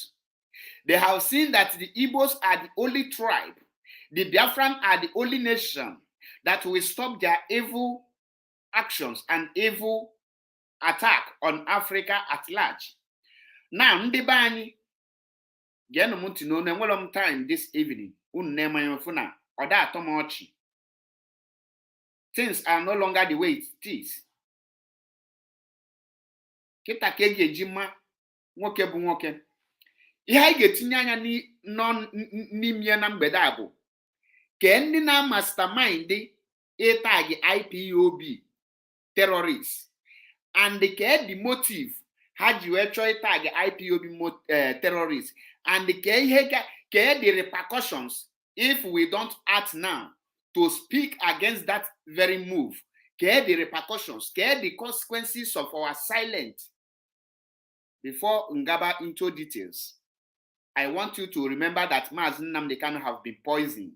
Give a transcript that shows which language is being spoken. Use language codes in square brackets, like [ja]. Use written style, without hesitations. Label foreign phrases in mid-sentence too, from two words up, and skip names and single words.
[en] They have seen that the Igbos are the only tribe, the Biafran are the only nation that will stop their evil actions and evil attack on Africa at large. Now, Ndibani, no time this evening. Things are no longer the way it is. [ig] Kita ka eji ma nwoke bụ nwoke. Ihe anyị ga-etinye anya n'ime na mgbede a bụ ka ndị na [en] mastermind tag IPOB terrorists, and [ig] ka [en] the motive [ig] ha ji wee chọọ [en] tag IPOB terrorists, and [ig] ka [en] the repercussions if we don't act now to speak against that very move. Ka the repercussions, ka the consequences of our silence. Before Ngaba into details, I want you to remember that Mazi Nnamdi Kanu have been poisoned.